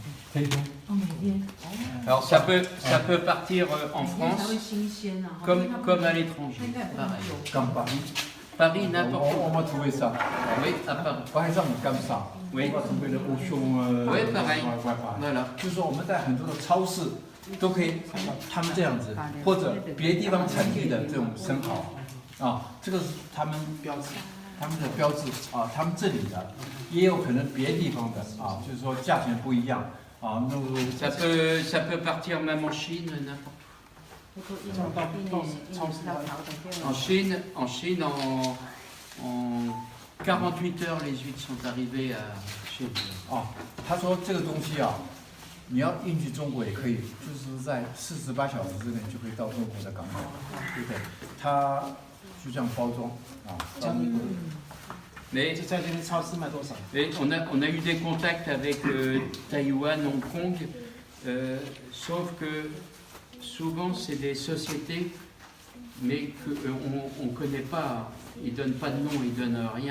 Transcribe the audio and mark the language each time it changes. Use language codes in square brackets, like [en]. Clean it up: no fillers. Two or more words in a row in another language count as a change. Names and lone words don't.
[fr] Alors ça peut partir en France comme à l'étranger. Pareil. Comme Paris. Paris, n'importe où. On va trouver ça. Oui, à Paris. Par exemple, comme ça. Oui. On va trouver le bouchon. Oui, pareil. Voilà. [zh] 就是说我们在很多的超市都可以，他们这样子，或者别的地方产地的这种生蚝，啊，这个是他们标志，他们的标志啊，他们这里的，也有可能别的地方的啊，就是说价钱不一样啊，那 [fr] Ça peut partir même en Chine, n'importe où. En Chine, en 48 heures, les huîtres sont arrivées chez nous. [zh] 啊，他说这个东西啊，你要运去中国也可以，就是在48小时之内就可以到中国的港口，对不对？它就这样包装啊。 [fr] Mais on a eu des contacts avec Taïwan, Hong Kong, sauf que souvent c'est des sociétés, mais qu'on ne connaît pas, ils ne donnent pas de nom, ils ne donnent rien.